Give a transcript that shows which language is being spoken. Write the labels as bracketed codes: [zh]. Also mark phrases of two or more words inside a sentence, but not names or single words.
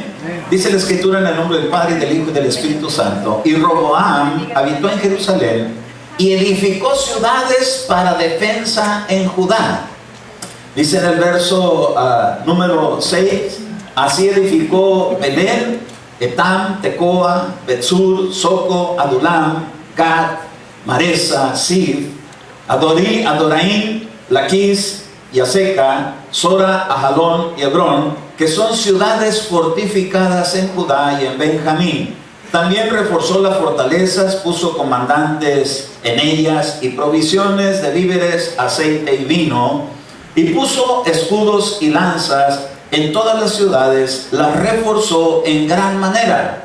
[es] Dice la Escritura en el nombre del Padre, y del Hijo y del Espíritu Santo: y Roboam habitó en Jerusalén y edificó ciudades para defensa en Judá. Dice en el verso número 6: así edificó Belén, Etam, Tecoa, Betsur, Soco, Adulam, Gad, Maresa, Sif, Adoraim, Laquis, Yaseca, Sora, Ajalón y Hebrón, que son ciudades fortificadas en Judá y en Benjamín. También reforzó las fortalezas, puso comandantes en ellas y provisiones de víveres, aceite y vino, y puso escudos y lanzas en todas las ciudades, las reforzó en gran manera.